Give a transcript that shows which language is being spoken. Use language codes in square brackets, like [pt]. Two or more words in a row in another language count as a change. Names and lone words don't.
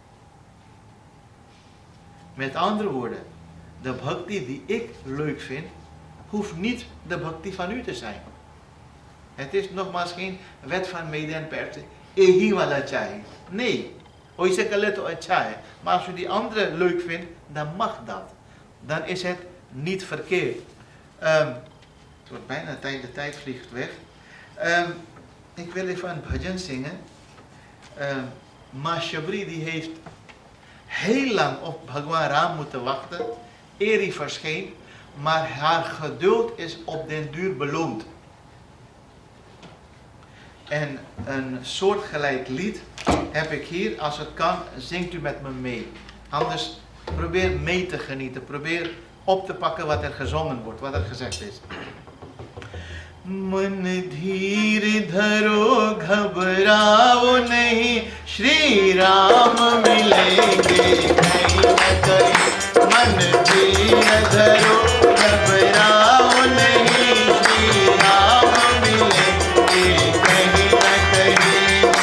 [nl] Met andere woorden, de bhakti die ik leuk vind, hoeft niet de bhakti van u te zijn. Het is nogmaals geen wet van mede en perse. Ehi wala chahi. Nee. Oise kale to acha hai. Maar als u die andere leuk vindt, dan mag dat. Dan is het niet verkeerd. Het wordt bijna tijd, de tijd vliegt weg. Ik wil even een bhajan zingen. Ma Shabri die heeft heel lang op Bhagwan Ram moeten wachten, eer hij verscheen, maar haar geduld is op den duur beloond. En een soortgelijk lied heb ik hier, als het kan, zingt u met me mee. Anders probeer mee te genieten, probeer op te pakken wat er gezongen wordt, wat er gezegd is. [hi] मन धीर धरो घबराओ नहीं श्री राम मिलेंगे कहीं न कहीं मन धीर धरो घबराओ नहीं श्री राम मिलेंगे कहीं न कहीं